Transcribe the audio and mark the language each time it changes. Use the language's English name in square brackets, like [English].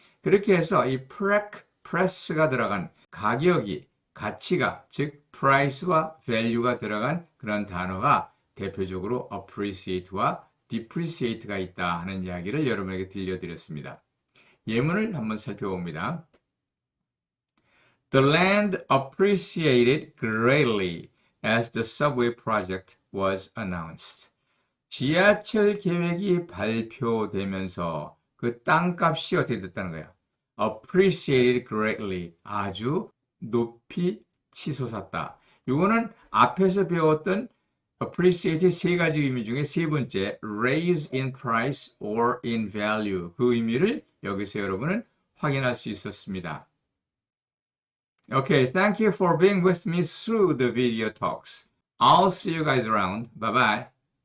[Korean] 그렇게 해서 이 press가 들어간 가격이 가치가 즉 price와 value가 들어간 그런 단어가 대표적으로 appreciate와 depreciate가 있다 하는 이야기를 여러분에게 들려드렸습니다. 예문을 한번 살펴봅니다. [English] The land appreciated greatly as the subway project was announced. [Korean] 지하철 계획이 발표되면서 그 땅값이 어떻게 됐다는 거야? [English] appreciated greatly. [Korean] 아주 높이 치솟았다. 이거는 앞에서 배웠던 appreciate의 세 가지 의미 중에 세 번째, [English] raise in price or in value. [Korean] 그 의미를 여기서 여러분은 확인할 수 있었습니다. [English] Okay, thank you for being with me through the video talks. I'll see you guys around. Bye-bye.